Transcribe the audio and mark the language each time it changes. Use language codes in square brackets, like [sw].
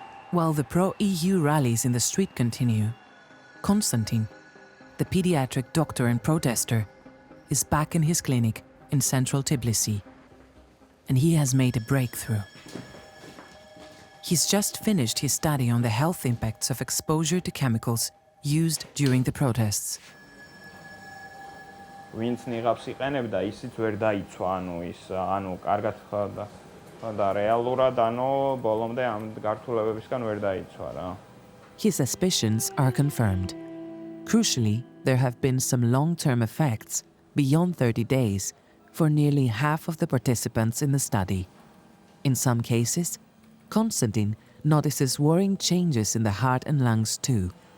[en] While the pro-EU rallies in the street continue, Konstantin, the pediatric doctor and protester, is back in his clinic in central Tbilisi, and he has made a breakthrough. He's just finished his study on the health impacts of exposure to chemicals used during the protests. [ka] ვინც ნიღაბს იყენებდა, ისიც ვერ დაიცვა, კარგად და რეალურად, ბოლომდე ამ გართულებებისგან ვერ დაიცვა რა. [en] His suspicions are confirmed. Crucially, there have been some long-term effects beyond 30 days for nearly half of the participants in the study. In some cases, Konstantin notices worrying changes in the heart and lungs too.